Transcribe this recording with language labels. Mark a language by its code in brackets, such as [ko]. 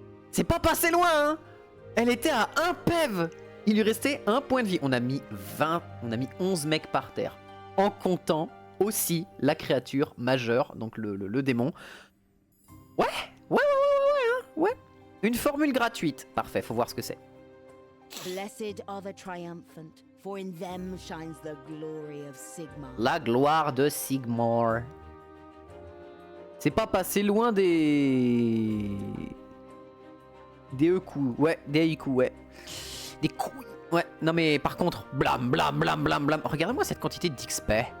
[fr] C'est pas passé loin, hein! Elle était à un PEV! Il lui restait un point de vie. On a mis 11 mecs par terre. En comptant aussi la créature majeure, donc le démon. Ouais. Une formule gratuite. Parfait, faut voir ce que c'est. [en] Blessed are the triumphant, for in them shines the glory of Sigmar. [fr] La gloire de Sigmar. C'est pas passé loin des coups. Ouais, des coups, ouais. Des couilles. Ouais, non mais par contre, blam. Regardez-moi cette quantité d'XP.